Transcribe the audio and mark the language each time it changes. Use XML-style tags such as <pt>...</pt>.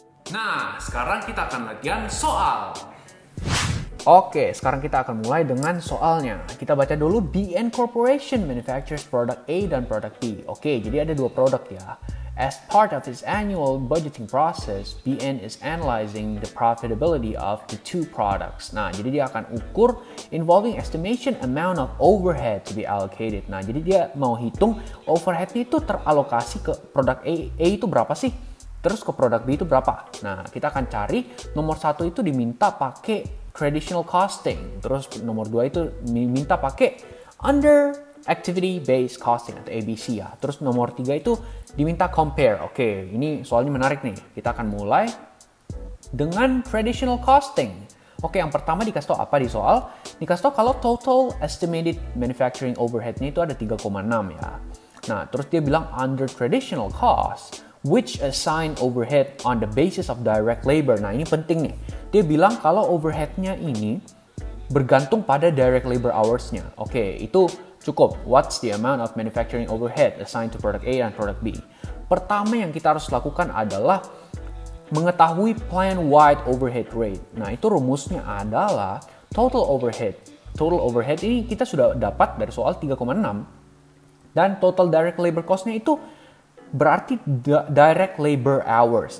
<id>Nah, sekarang kita akan latihan soal. Oke, sekarang kita akan mulai dengan soalnya. Kita baca dulu.</id> <en>BN Corporation manufactures product A dan product B.</en> <id>Oke, jadi ada dua produk ya.</id> <en>As part of its annual budgeting process, BN is analyzing the profitability of the two products.</en> <id>Nah, jadi dia akan ukur</id> <en>involving estimation amount of overhead to be allocated.</en> <id>Nah, jadi dia mau hitung overheadnya itu teralokasi ke produk A itu berapa sih? Terus ke produk B itu berapa? Nah, kita akan cari nomor 1 itu diminta pakai traditional costing. Terus nomor 2 itu diminta pakai under activity based costing atau ABC ya. Terus nomor 3 itu diminta compare. Oke, ini soalnya menarik nih. Kita akan mulai dengan traditional costing. Oke, yang pertama dikasih tahu apa di soal? Dikasih tahu kalau total estimated manufacturing overhead-nya itu ada 3,6 ya. Nah, terus dia bilang</id> <en>under traditional cost, which assign overhead on the basis of direct labor.</en> <id>Nah, ini penting nih. Dia bilang kalau overhead-nya ini bergantung pada direct labor hours-nya. Oke, itu cukup.</id> <en>What's the amount of manufacturing overhead assigned to product A and product B?</en> <id>Pertama yang kita harus lakukan adalah mengetahui plan-wide overhead rate. Nah, itu rumusnya adalah total overhead. Total overhead ini kita sudah dapat dari soal 3,6. Dan total direct labor cost-nya itu berarti direct labor hours.</id>